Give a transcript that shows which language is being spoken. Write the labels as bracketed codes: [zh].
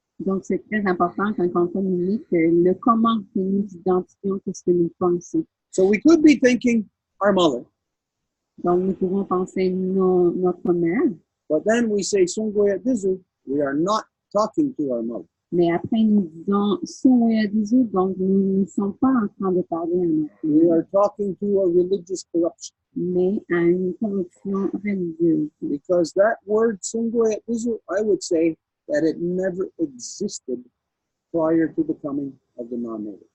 [fr] Donc, c'est très important quand on communique le comment que nous identifions ce que nous pensons. [en] So we could be thinking our mother. [fr] Donc, nous pouvons penser notre mère. [en] But then we say Sungoya Dizu, we are not talking to our mother. [fr] Mais après, nous disons Sungoya Dizu, donc nous ne sommes pas en train de parler à notre mère. [en] We are talking to a religious corruption. [fr] Mais à une corruption religieuse. [en] Because that word Sungoya Dizu, I would say that it never existed prior to the coming of the non-native.